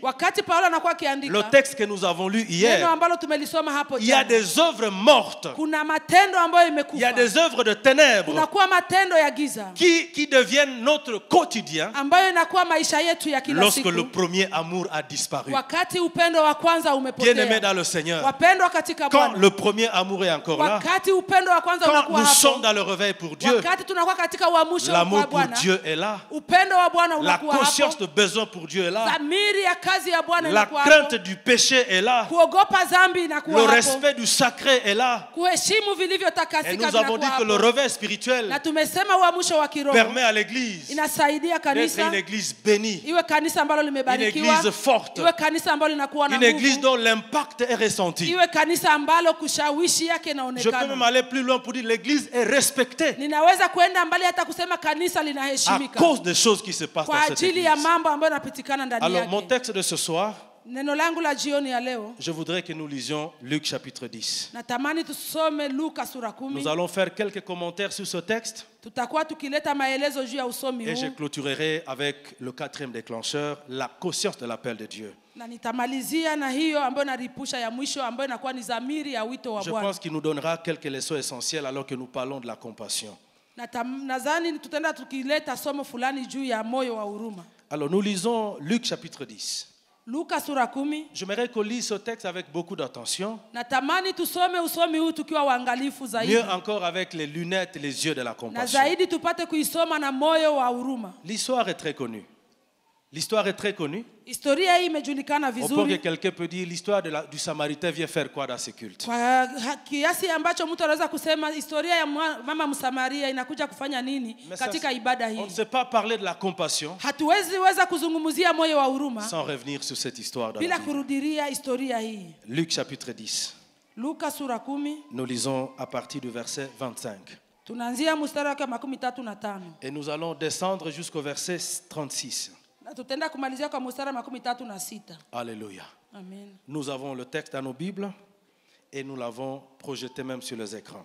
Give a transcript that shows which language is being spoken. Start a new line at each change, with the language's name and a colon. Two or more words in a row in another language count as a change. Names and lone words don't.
Swahili: wakati Paulo anakuwa
French: le
Swahili: akiandika
French: texte que nous avons lu
Swahili: neno
French: hier,
Swahili: ambalo tumelisoma hapo
French: il y a
Swahili: jana,
French: des œuvres mortes,
Swahili: kuna matendo ambayo
French: il y a
Swahili: imekufa,
French: des œuvres de ténèbres
Swahili: kunakuwa matendo ya giza
French: qui deviennent notre quotidien
Swahili: ambayo inakuwa maisha yetu ya kila
French: lorsque
Swahili: siku,
French: le premier amour a disparu.
Swahili: wakati upendo wa kwanza
French: Bien-aimés
Swahili: umepotea.
French: dans le Seigneur,
Swahili: Wapendwa katika
French: quand
Swahili: Bwana,
French: le premier amour est encore là,
Swahili: wakati upendo wa kwanza
French: quand
Swahili: unakuwa
French: nous sommes
Swahili: hapo,
French: dans le réveil pour Dieu,
Swahili: wakati tunakuwa katika uamsho
French: l'amour
Swahili: wa
French: pour
Swahili: Bwana,
French: Dieu est là,
Swahili: upendo wa Bwana
French: la
Swahili: unakuwa
French: conscience
Swahili: hapo,
French: de besoin pour Dieu est là,
Swahili: dhamiri ya kazi ya Bwana
French: la
Swahili: inakuwa
French: crainte
Swahili: hapo,
French: du péché est là,
Swahili: kuogopa dhambi
French: le
Swahili: inakuwa hapo,
French: respect du sacré est là.
Swahili: kuheshimu
French: Et
Swahili: vilivyotakasika
French: nous avons dit
Swahili: vinakuwa
French: que le
Swahili: hapo.
French: réveil spirituel
Swahili: Na tumesema uamsho wa kiroho
French: permet à l'église
Swahili: inasaidia
French: d'être
Swahili: kanisa
French: une église bénie,
Swahili: iwe kanisa ambalo
French: une
Swahili: limebarikiwa,
French: église forte,
Swahili: iwe kanisa ambalo linakuwa na
French: une église
Swahili: nguvu,
French: dont l'impact est ressenti.
Swahili: iwe kanisa ambalo kushawishi yake
French: Je peux même
Swahili: inaonekana.
French: aller plus loin pour dire l'église est respectée
Swahili: Ninaweza kwenda mbali hata kusema kanisa
French: à
Swahili: linaheshimika
French: cause des choses qui se passent
Swahili: kwa
French: dans cette
Swahili: ajili
French: église.
Swahili: ya mambo ambayo yanapitikana ndani
French: Alors mon
Swahili: yake.
French: texte de ce soir,
Swahili: Neno langu la jioni ya leo,
French: je voudrais que nous lisions Luc chapitre 10.
Swahili: natamani tusome Luka sura 10.
French: Nous allons faire quelques commentaires sur ce texte
Swahili: Tutakuwa tukileta maelezo juu ya usomi
French: et je
Swahili: huu,
French: clôturerai avec le 4e déclencheur, la conscience de l'appel de Dieu.
Swahili: na nitamalizia na hiyo ambayo naripusha ya mwisho ambayo inakuwa ni dhamiri ya wito wa
French: Je
Swahili: Bwana.
French: pense qu'il nous donnera quelques leçons essentielles alors que nous parlons de la compassion.
Swahili: Nadhani tutaenda tukileta somo fulani juu ya moyo wa huruma.
French: Alors nous lisons Luc chapitre 10.
Swahili: Luka sura 10.
French: J'aimerais qu'on lise ce texte avec beaucoup d'attention,
Swahili: Natamani tusome usomi huu tukiwa waangalifu zaidi,
French: mieux encore avec les lunettes et les yeux de la
Swahili: na
French: compassion.
Swahili: zaidi tupate kuisoma na moyo wa huruma.
French: L'histoire est très connue. L'histoire est très connue.
Swahili: Historia hii imejulikana
French: Au point que
Swahili: vizuri
French: quelqu'un peut dire l'histoire du Samaritain vient faire quoi dans ces cultes?
Swahili: kwa kiasi ambacho mtu anaweza kusema historia ya mama Msamaria inakuja kufanya nini katika ibada
French: On ne
Swahili: hii.
French: sait pas parler de la compassion
Swahili: Hatuwezi weza kuzungumzia moyo wa huruma
French: sans revenir sur cette histoire dans la
Swahili: bila
French: Bible.
Swahili: kurudiria historia hii.
French: Luc chapitre 10.
Swahili: Luka sura 10,
French: Nous lisons à partir du verset 25.
Swahili: tunaanzia mstari wake 35
French: Et nous allons descendre jusqu'au verset 36.
Swahili: na tutaenda kumalizia kwa mstari wa 36.
French: Alléluia.
Swahili: Amen.
French: Nous avons le texte dans nos Bibles et nous l'avons projeté même sur les écrans.